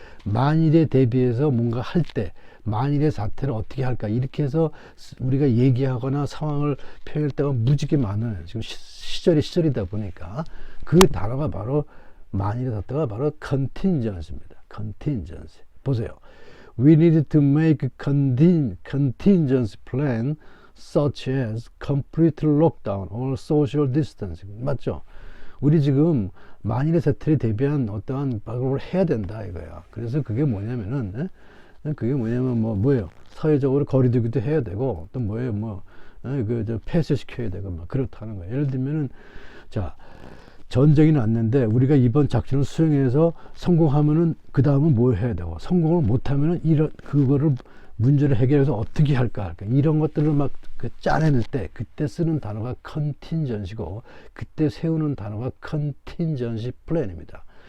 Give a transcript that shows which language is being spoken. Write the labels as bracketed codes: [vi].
[ko] 만일에 대비해서 뭔가 할 때 만일의 사태를 어떻게 할까 이렇게 해서 우리가 얘기하거나 상황을 표현할 때가 무지개 많아요. 지금 시절이다 보니까 그 단어가 바로 만일의 사태가 바로 contingency입니다. contingency. 보세요. [en] We need to make contingency plan such as complete lockdown or social distancing. [ko] 맞죠? 우리 지금 만일의 사태에 대비한 어떠한 방법을 해야 된다 이거야. 그래서 그게 뭐냐면 뭐예요? 사회적으로 거리두기도 해야 되고 또 뭐예요? 폐쇄시켜야 되고 막 그렇다는 거예요. 예를 들면은 자. 전쟁이 났는데 우리가 이번 작전을 수행해서 성공하면은 그 다음은 뭐 해야 되고 성공을 못하면은 그거를 문제를 해결해서 어떻게 할까 이런 것들을 막 짜내는 때 그때 쓰는 단어가 contingency고 그때 세우는 단어가 contingency plan입니다.